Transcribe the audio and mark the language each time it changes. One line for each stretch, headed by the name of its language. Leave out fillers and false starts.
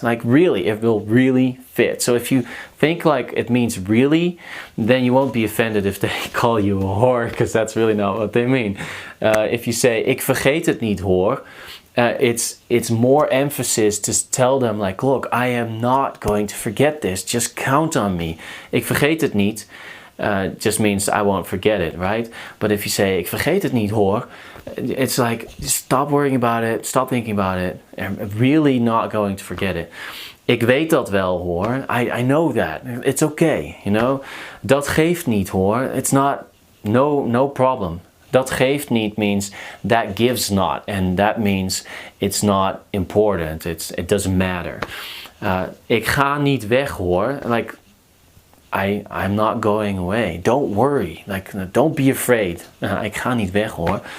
English: Like, really, it will really fit. So if you think like it means really, then you won't be offended if they call you a whore, because that's really not what they mean. If you say,
Dutch: ik vergeet het niet hoor,
English: it's more emphasis to tell them like, look, I am not going to forget this, just count on me.
Dutch: Ik vergeet het niet
English: just means I won't forget it, right? But if you say,
Dutch: ik vergeet het niet hoor,
English: it's like, stop worrying about it, stop thinking about it, I'm really not going to forget it.
Dutch: Ik weet dat wel hoor,
English: I know that, it's okay, you know.
Dutch: Dat geeft niet hoor,
English: it's not, no problem.
Dutch: Dat geeft niet
English: means that gives not, and that means it's not important, it doesn't matter.
Dutch: Ik ga niet weg hoor,
English: like I'm not going away, don't worry, like don't be afraid. Ik ga niet weg hoor.